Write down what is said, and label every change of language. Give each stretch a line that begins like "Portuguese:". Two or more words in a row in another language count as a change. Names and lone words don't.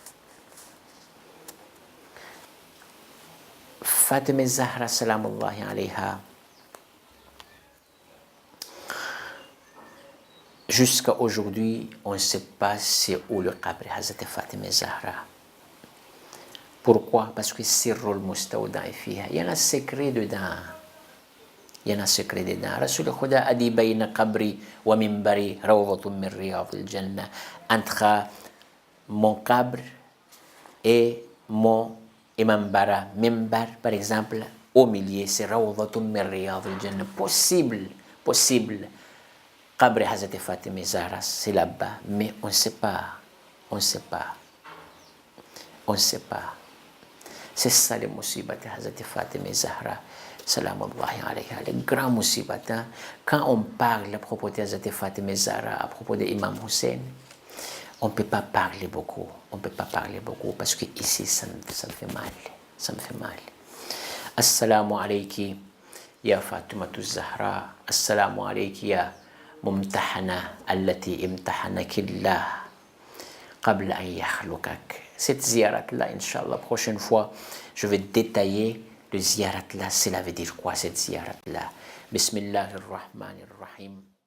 Arabic: Fatima Zahra سلام الله عليها,
French: jusqu'à aujourd'hui, on ne sait pas c'est où le qabr Hazrat Fatima Zahra. Pourquoi? Parce que
Arabic: السر المستودع فيها.
French: Il y a un secret dedans. Il y a un secret dedans.
Arabic: Rasoul Khuda
French: a dit
Arabic: بين قبري ومنبري روضة من رياض الجنة.
French: Entre mon qabr et mon imambara. Mimbar, par exemple, au milieu, c'est
Arabic: روضة من رياض الجنة.
French: Possible. Qabr Hazrat Fatima Zahra, c'est là-bas, mais on ne sait pas. C'est ça les musibat de Hazrat Fatima Zahra,
Arabic: سلام الله عليها,
French: les grands musibat. Quand on parle à propos de Hazrat Fatima Zahra, à propos de Imam Hussein, on ne peut pas parler beaucoup. Parce que ici, ça me fait mal.
Arabic: السلام عليك يا فاطمة الزهراء. السلام عليك يا ممتحنة التي امتحنك الله قبل أن يخلقك.
French: Cette ziyarat-là, Inch'Allah, prochaine fois, je vais détailler le ziyarat-là. Cela veut dire quoi, cette ziyarat-là?
Arabic: بسم الله الرحمن الرحيم.